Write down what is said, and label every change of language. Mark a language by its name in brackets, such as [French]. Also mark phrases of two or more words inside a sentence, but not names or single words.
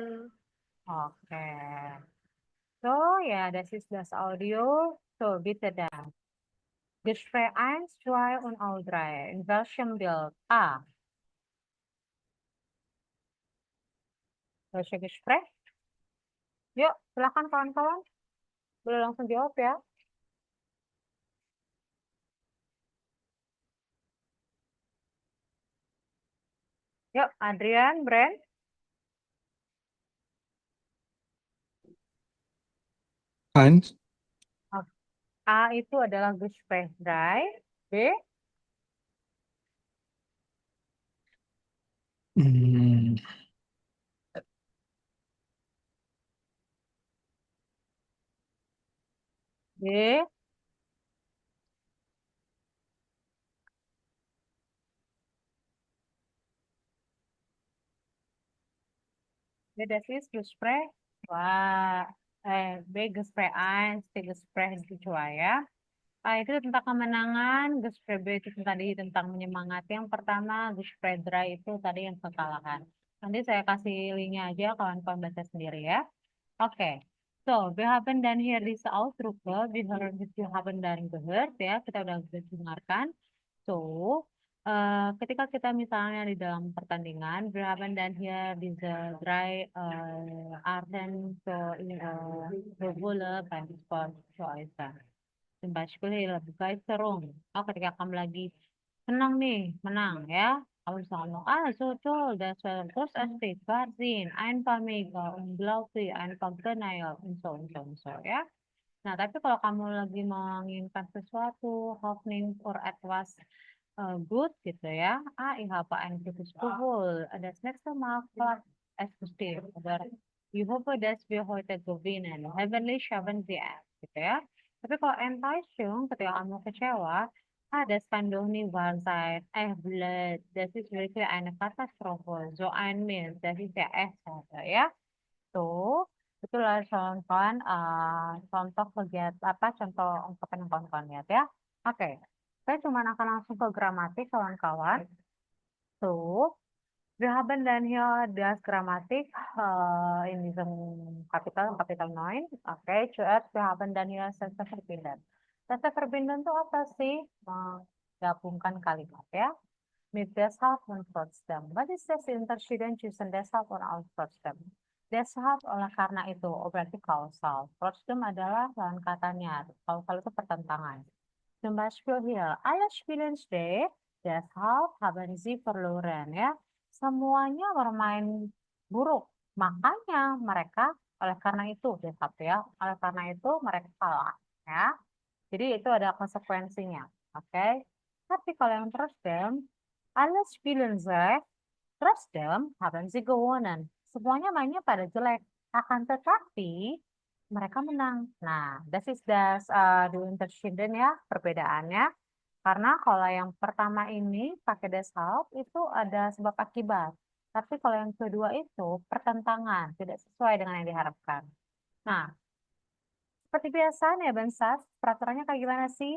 [German] Oke. So, ja, das ist das Audio. So, bitte dann. Gespräch 1, 2 und auch 3. In welchem Bild? A. Welche Gespräch? [Indonesian] Yuk, silakan kawan-kawan. Boleh langsung jawab ya. Yuk, Adrian, Brand. [German] Eins. [Indonesian] A itu adalah Gespräch 3. B. Hmm, B. [German] B, das ist Gespräch 2. B, Gespräch 1, C, Gespräch 2 ya. [Indonesian] Itu tentang kemenangan, Gespräch B itu tadi tentang menyemangati. Yang pertama, Gespräch 3 itu tadi yang kekalahan. Nanti saya kasih linknya aja, kawan-kawan baca sendiri ya. Oke. [German] So, wir haben dann hier diese Ausdrücke, wir haben dann gehört ya, [Indonesian] kita udah dengarkan. So, ketika kita misalnya di dalam pertandingan, [German] wir haben dann hier diese drei Arten Gefühle beim Sport zu äußern. Zum Beispiel hier Begeisterung. [Indonesian] Oh, ketika kamu lagi senang nih, menang ya. Kamu bisa ngomong, [German] so toll, das war großartig, Wahnsinn, einfach mega, unglaublich, einfach genial, und so, [Indonesian] ya. Nah, tapi kalau kamu lagi menginginkan sesuatu, [English] hoping for [German] etwas [English] good [Indonesian] gitu ya. [German] Ich habe ein gutes Gefühl. Das nächste Mal klappt es bestimmt. Oder ich hoffe, dass wir heute gewinnen. Hoffentlich schaffen wir es [Indonesian] gitu ya. Tapi kalau Enttäuschung, ketika kamu kecewa, [German] das kann doch nicht wahr sein. Blöd, das ist wirklich eine Katastrophe. So ein Mist, das ist ja echt schade ya. [Indonesian] Tuh, itulah kawan-kawan contoh kegiatan contoh ungkapan yang kawan-kawan lihat ya. Oke, saya cuma akan langsung ke gramatik kawan-kawan. Tuh, [German] wir haben dann hier das Grammatik in diesem Kapitel 9. Oke, zuerst wir haben dann hier Sätze verbinden. Sätze verbinden [Indonesian] itu apa sih? Menggabungkan kalimat ya. [German] Mit deshalb und trotzdem. Was ist das Unterschied zwischen deshalb und auch trotzdem? [Indonesian] Deshalb oleh karena itu, berarti kausal. Trotzdem adalah lawan katanya. Kausal itu pertentangan. [German] Zum Beispiel hier, alle spielen schlecht, deshalb haben sie verloren ya. [Indonesian] Semuanya bermain buruk, makanya mereka oleh karena itu deshalb ya. Oleh karena itu mereka kalah ya. Jadi itu ada konsekuensinya, oke? Tapi kalau yang [German] trotzdem, alle spielen schlecht, trotzdem haben sie gewonnen. [Indonesian] Semuanya mainnya pada jelek, akan tetapi mereka menang. Nah, [German] das ist das die Unterschieden [Indonesian] ya, perbedaannya. Karena kalau yang pertama ini pakai deshalb itu ada sebab akibat. Tapi kalau yang kedua itu pertentangan, tidak sesuai dengan yang diharapkan. Nah, seperti biasa nih Bensas, peraturannya kayak gimana sih?